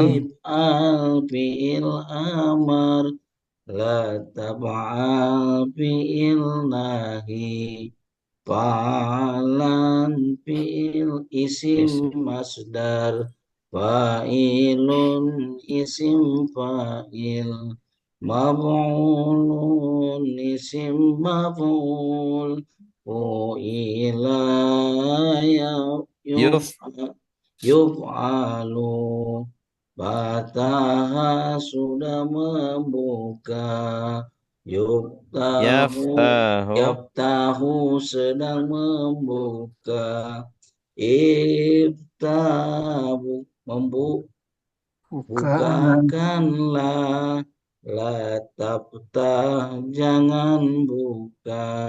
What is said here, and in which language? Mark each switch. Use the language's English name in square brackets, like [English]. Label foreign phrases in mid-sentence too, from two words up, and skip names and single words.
[Arabic] فعل أمر لا تفعل فعل نهي فعلا فعل اسم مصدر فاعل اسم فاعل مفعول اسم مفعول فعل Yuf. يفعل فتح [Indonesian] sudah membuka [Arabic] Yaftahu. [Indonesian] Yaftahu sedang membuka Iftahu bukakanlah [Arabic] لا تفتح [Indonesian] jangan buka